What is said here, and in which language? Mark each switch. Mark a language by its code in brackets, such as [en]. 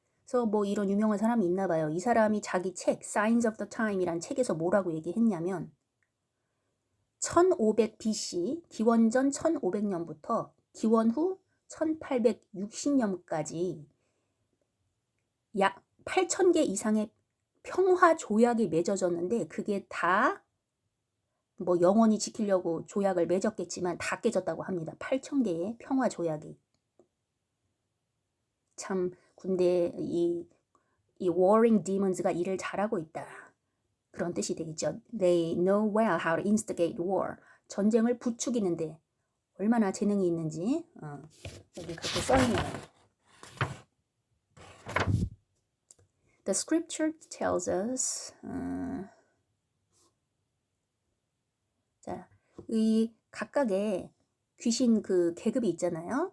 [ko] 그래서 뭐 이런 유명한 사람이 있나 봐요. 이 사람이 자기 책 Signs of the Time이란 책에서 뭐라고 얘기했냐면 1500 BC, 기원전 1500년부터 기원 후 1860년까지 약 8,000개 이상의 평화 조약이 맺어졌는데 그게 다 뭐 영원히 지키려고 조약을 맺었겠지만 다 깨졌다고 합니다. 8,000개의 평화 조약이. 참 군대 이 warring demons가 일을 잘하고 있다. 그런 뜻이 되겠죠. [en] They know well how to instigate war. [ko] 전쟁을 부추기는데 얼마나 재능이 있는지 여기 그렇게 써있네요. [en] The scripture tells us [ko] 자, 이 각각의 귀신 그 계급이 있잖아요.